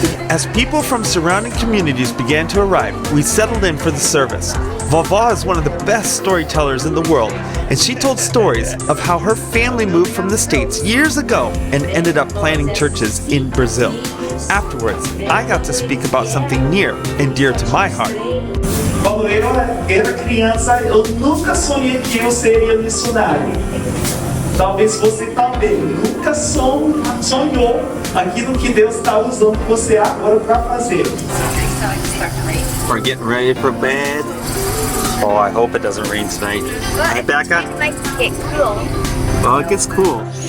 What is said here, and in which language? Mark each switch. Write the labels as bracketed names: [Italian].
[English] As people from surrounding communities began to arrive, we settled in for the service. Vovó is one of the best storytellers in the world, and she told stories of how her family moved from the States years ago and ended up planting churches in Brazil. Afterwards, I got to speak about something near and dear to my heart. [Portuguese] Quando eu era criança, eu nunca sonhei que eu seria missionário. Talvez você também nunca sonhou aquilo que Deus está usando você agora para fazer. [English] We're getting ready for bed. Oh, I hope it doesn't rain tonight. Hey, Becca? It might get cool. Well, it gets cool.